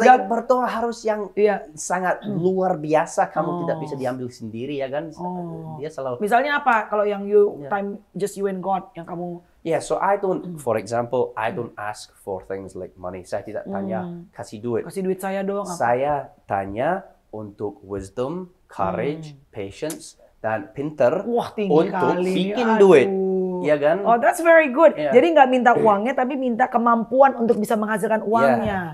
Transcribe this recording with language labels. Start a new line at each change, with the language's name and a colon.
Indonesian: berdoa harus yang sangat luar biasa. Kamu tidak bisa diambil sendiri ya kan? Dia selalu. Misalnya apa? Kalau yang
English: time just you and God,
Indonesian: yang kamu.
English: Yeah, so I don't, for example, I don't ask for things like money.
Indonesian: Saya tidak tanya, kasih duit. Kasih duit saya dong. Saya tanya untuk
English: wisdom, courage, patience,
Indonesian: dan pinter untuk bikin duit. Iya kan?
English: Oh, that's very good.
Indonesian: Jadi nggak minta uangnya, tapi minta kemampuan untuk bisa menghasilkan uangnya.